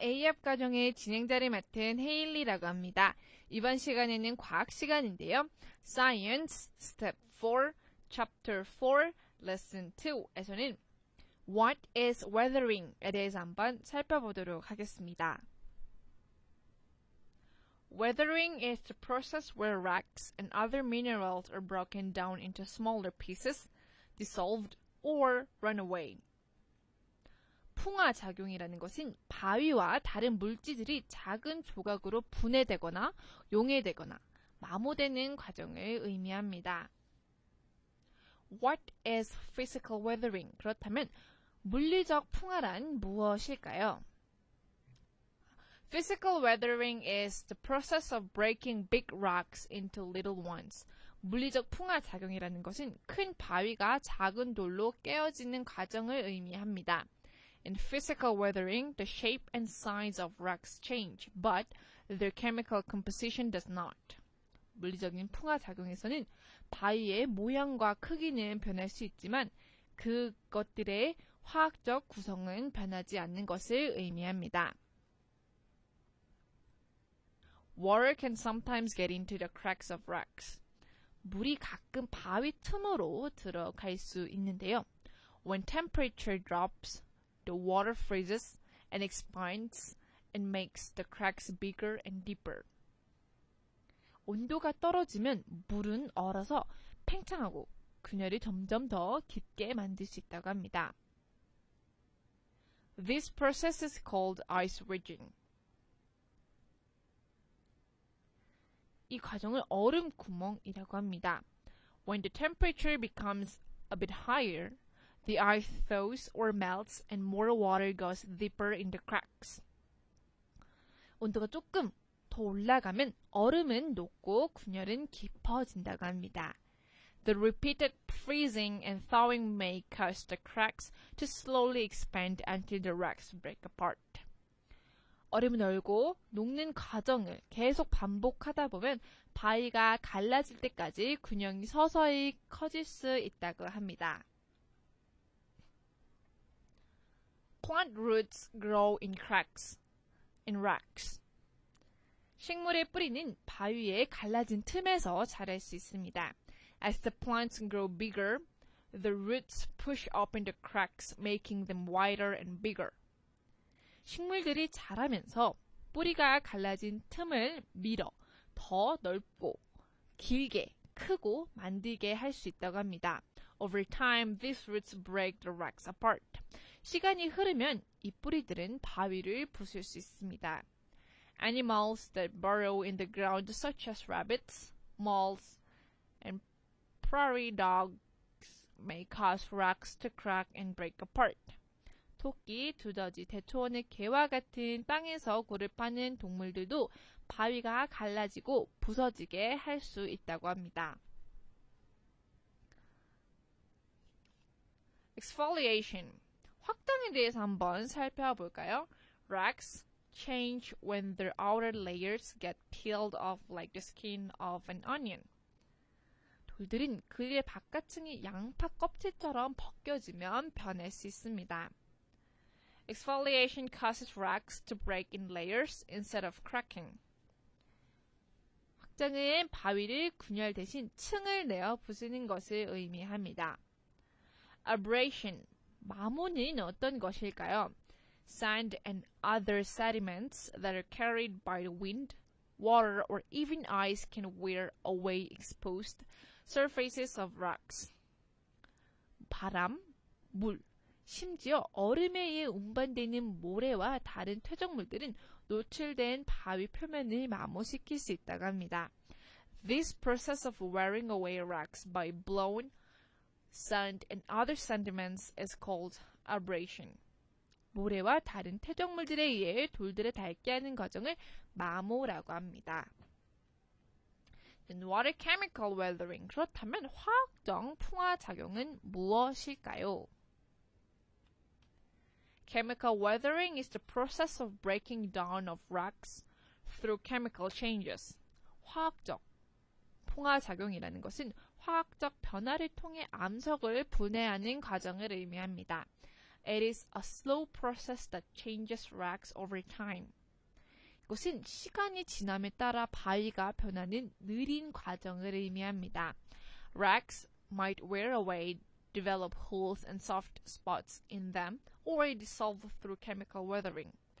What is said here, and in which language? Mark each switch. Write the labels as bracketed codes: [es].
[ko] A앱 과정의 진행자를 맡은 헤일리라고 합니다. 이번 시간에는 과학 시간인데요. Science Step 4, Chapter 4, Lesson 2에서는 [en] What is weathering [ko] 에 대해서 한번 살펴보도록 하겠습니다. [en] Weathering is the process where rocks and other minerals are broken down into smaller pieces, dissolved, or run away. [ko] 풍화작용이라는 것은 바위와 다른 물질들이 작은 조각으로 분해되거나 용해되거나 마모되는 과정을 의미합니다. [en] What is physical weathering? [ko] 그렇다면 물리적 풍화란 무엇일까요? [en] Physical weathering is the process of breaking big rocks into little ones. [ko] 물리적 풍화작용이라는 것은 큰 바위가 작은 돌로 깨어지는 과정을 의미합니다. [en] In physical weathering, the shape and size of rocks change, but their chemical composition does not. [ko] 물리적인 풍화작용에서는 바위의 모양과 크기는 변할 수 있지만 그것들의 화학적 구성은 변하지 않는 것을 의미합니다. [en] Water can sometimes get into the cracks of rocks. [ko] 물이 가끔 바위 틈으로 들어갈 수 있는데요. [en] When temperature drops, the water freezes and expands and makes the cracks bigger and deeper. [ko] 온도가 떨어지면 물은 얼어서 팽창하고 균열이 점점 더 깊게 만들 수 있다고 합니다. [en] This process is called ice ridging. [ko] 이 과정을 얼음 구멍이라고 합니다. [en] When the temperature becomes a bit higher, the ice thaws or melts and more water goes deeper in the cracks. [ko] 온도가 조금 더 올라가면 얼음은 녹고 균열은 깊어진다고 합니다. [en] The repeated freezing and thawing may cause the cracks to slowly expand until the rocks break apart. [ko] 얼음은 얼고 녹는 과정을 계속 반복하다 보면 바위가 갈라질 때까지 균형이 서서히 커질 수 있다고 합니다. [en] Plant roots grow in cracks, in rocks. [ko] 식물의 뿌리는 바위에 갈라진 틈에서 자랄 수 있습니다. [en] As the plants grow bigger, the roots push open the cracks, making them wider and bigger. [ko] 식물들이 자라면서 뿌리가 갈라진 틈을 밀어 더 넓고 길게 크고 만들게 할 수 있다고 합니다. [en] Over time, these roots break the rocks apart. [ko] 시간이 흐르면 이 뿌리들은 바위를 부술 수 있습니다. [en] Animals that burrow in the ground such as rabbits, moles, and prairie dogs may cause rocks to crack and break apart. [ko] 토끼, 두더지, 대초원의 개와 같은 땅에서 굴을 파는 동물들도 바위가 갈라지고 부서지게 할 수 있다고 합니다. [en] Exfoliation. [ko] 확장에 대해서 한번 살펴볼까요? [en] Rocks change when their outer layers get peeled off like the skin of an onion. [ko] 돌들은 그의 바깥층이 양파 껍질처럼 벗겨지면 변할 수 있습니다. [en] Exfoliation causes rocks to break in layers instead of cracking. [ko] 확장은 바위를 균열 대신 층을 내어 부수는 것을 의미합니다. Abrasion. 마모는 어떤 것일까요? [en] Sand and other sediments that are carried by the wind, water, or even ice can wear away exposed surfaces of rocks. [ko] 바람, 물, 심지어 얼음에 의해 운반되는 모래와 다른 퇴적물들은 노출된 바위 표면을 마모시킬 수 있다고 합니다. [en] This process of wearing away rocks by blown sand and other sediments is called abrasion. [ko] 모래와 다른 퇴적물들에 의해 돌들을 닳게 하는 과정을 마모라고 합니다. [en] What is chemical weathering? [ko] 그렇다면 화학적 풍화작용은 무엇일까요? [en] Chemical weathering is the process of breaking down of rocks through chemical changes. [ko] 화학적 풍화작용이라는 것은 화학적 변화를 통해 암석을 분해하는 과정을 의미합니다. [en] It is a slow process that changes rocks over time. [ko] 이것은 시간이 지남에 따라 바위가 변하는 느린 과정을 의미합니다. [en] Rocks might wear away, develop holes and soft spots in them, or dissolve through chemical weathering.